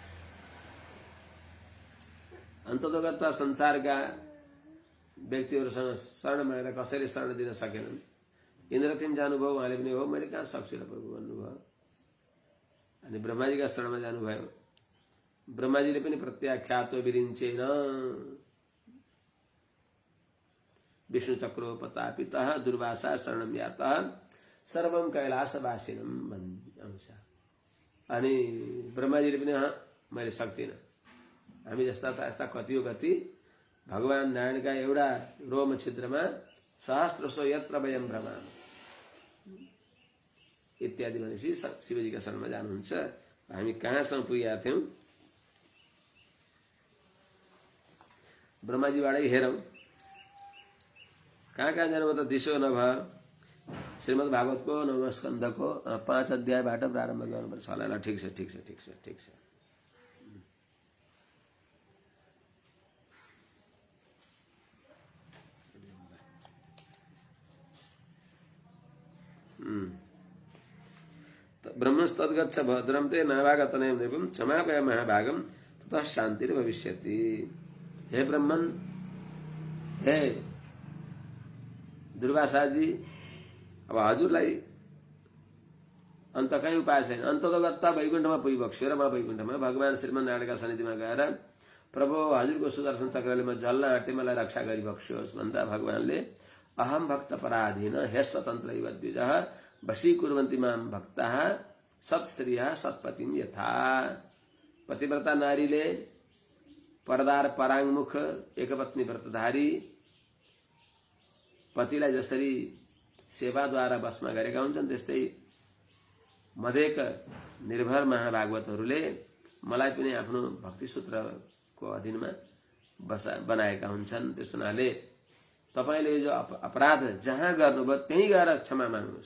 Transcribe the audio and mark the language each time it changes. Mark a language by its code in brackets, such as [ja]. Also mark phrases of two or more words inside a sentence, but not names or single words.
[ne] अन्ततोगत संसारका व्यक्तिहरूसँग शरण मागेर कसैले शरण दिन सकेनन्। इन्द्रथिम जानुभयो, उहाँले पनि हो मैले कहाँ सक्छु र प्रभु भन्नुभयो। अनि ब्रह्माजीका शरणमा जानुभयो, ब्रह्माजीले पनि [sa] प्रत्याख्यातो विरिञ्चेन विष्णु चक्रोपतापितः दुर्वासा शरणम यातः सर्वम कैलासवासिनम [ne] भन्छ। अनि ब्रह्माजीले पनि मैले सक्दिनँ, हामी जस्ता यस्ता कति हो कति भगवान नारायणका एउटा रोम छिद्रमा [sa] सहस्रशो यत्र वयम भ्रमाम [ne] इत्यादि भनेपछि शिवजीका शरणमा जानुहुन्छ। हामी कहाँसम्म पुगेका थियौं, ब्रह्माजीबाटै हेरौं कहाँ कहाँ जानु त दिशो नभयो। श्रीमद् भागवतको 9औं स्कन्धको 5 अध्यायबाट प्रारम्भ गर्नुपर्छ होला। ल ठिक छ ठिक छ ठिक छ ठिक छ। [sa] ब्रह्मस्तद्गच्छ भद्रं ते नाभागतनयं देवं क्षमापय महाभागम ततः शान्तिर्भविष्यति। [ne] हे ब्रह्मन, हे दुर्वासाजी, अब हजुरलाई अन्त कहीँ उपाय छैन। अन्ततोगत्ता वैकुण्ठमा पुगिबक्स्यो र म वैकुण्ठमा भगवान श्रीमन् नारायणका सन्निधिमा गएर प्रभु हजुरको सुदर्शन चक्रले म जल्न आँटे, मलाई रक्षा गरिबक्स्योस् भन्दा भगवानले [sa] अहम भक्त पराधीन हे स्वतन्त्र इव द्विजः वशीकुर्वन्ति मां भक्ताः सत्स्त्रियः सत्पतिं यथा। [ne] पतिव्रता नारीले परदार पराङमुख एकपत्नी व्रतधारी पतिलाई जसरी सेवाद्वारा बसमा गरेका हुन्छन् त्यस्तै मधेक निर्भर महाभागवतहरूले मलाई पनि आफ्नो भक्ति सूत्रको अधीनमा बनाएका हुन्छन्। त्यस हुनाले तपाईले जो अपराध जहाँ गर्नुभयो त्यही गएर क्षमा माग्नुहोस्।